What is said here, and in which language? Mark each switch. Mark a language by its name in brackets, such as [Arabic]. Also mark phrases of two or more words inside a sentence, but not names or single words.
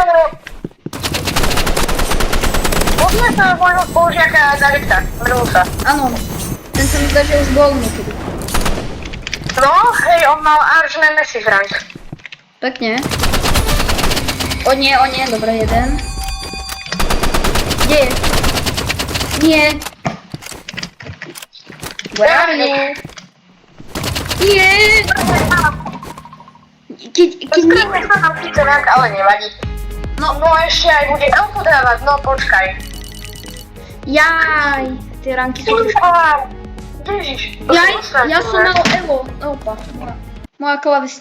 [Slovak] Poznáš sa môjho spolužiaka Davida, Brusa. Áno, ten sa mi zdá, že už bol niekedy. No, hej, on mal [English] Arch Nemesis rank. [Slovak] Pekne. O nie, dobre, jeden. Kde je? Nie. [English] Where are you? [Slovak] Nie. Keď nie... Skrytne sa nám síce rank, ale nevadí. No ešte aj bude auto dávať, no počkaj. Jaj, tie ranky sú... Ježiš. Ja som mal Evo. Opa. Moja klávesnica.